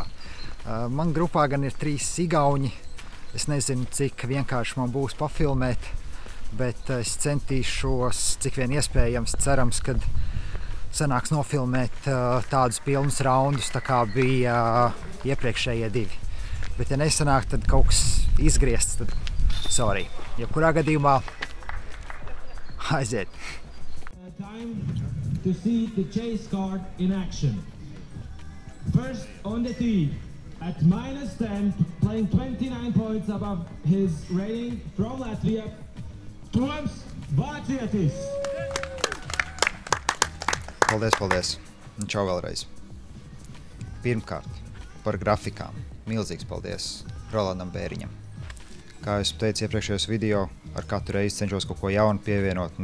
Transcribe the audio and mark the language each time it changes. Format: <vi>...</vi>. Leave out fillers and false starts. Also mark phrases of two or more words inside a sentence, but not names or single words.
<lv>Man grupā gan ir 3 igauņi, es nezinu, cik vienkārši man būs pafilmēt, bet es centīšos, cik vien iespējams, cerams, kad sanāks nofilmēt tādus pilnus raundus, tā kā bija iepriekšējie 2. Bet ja nesanāk, tad kaut kas izgriezts, tad sorry. Jebkurā gadījumā aiziet.</lv> <en>Time to see the chase card in action. First on the tee, at -10, playing 29 points above his rating from Latvia, Toms Vācietis.</en> <lv>Paldies. Un čau vēlreiz. Pirmkārt, par grafikām. Milzīgs paldies Rolandam Bēriņam. Kā es teicu iepriekšējos video, ar katru reizi cenšos kaut ko jaunu pievienot.</lv>